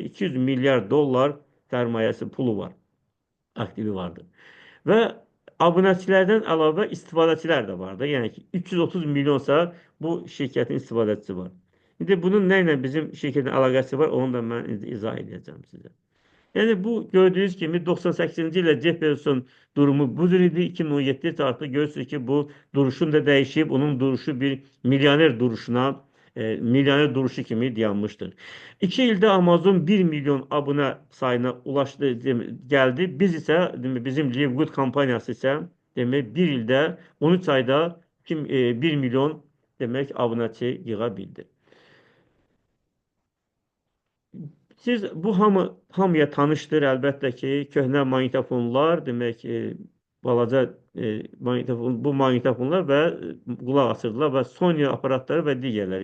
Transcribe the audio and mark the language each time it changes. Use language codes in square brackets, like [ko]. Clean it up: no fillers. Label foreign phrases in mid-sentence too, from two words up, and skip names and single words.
[az] 200 milyar dollar sərmayəsi pulu var, aktivi vardır. Və abunəçilərdən əlavə istifadəçilər də var da. Yəni ki 330 milyonsa bu şirkətin istifadəçisi var. İndi bunun nə ilə bizim şirkətin əlaqəsi var, onu da mən izah edəcəm sizə. [tr] Yani bu gördüğünüz gibi 98. ildə Jeff Bezos'un durumu bu cür idi. 2017'de artık görürsünüz ki bu duruşun da değişip onun duruşu bir milyoner duruşuna, milyoner duruşu kimi dayanmıştır. [az] 2 ildə Amazon 1 milyon abunə sayına [tr] ulaştı, geldi. [az] Biz ise bizim Livegood kampaniyası ise demek bir ildə 13 ayda 1 milyon demek abunəçi yığa bildi. Siz bu hamıya tanışdır əlbəttə ki, köhnə maqnitofonlar, demək balaca bu maqnitofonlar və qulaq asırdılar və Sony aparatları və digərləri.